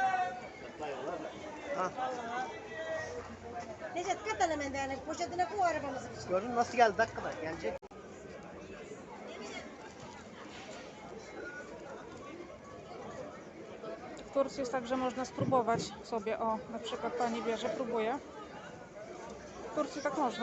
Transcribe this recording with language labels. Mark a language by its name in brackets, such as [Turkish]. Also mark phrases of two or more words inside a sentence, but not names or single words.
[Turkish] Necdet kat hemen yani poşetine koy arabamızın içine. Gördün mü nasıl geldi dakikada gelecek. [Polish] W Turcji jest tak, że można spróbować sobie, o, na przykład pani bierze, próbuje. W Turcji tak można.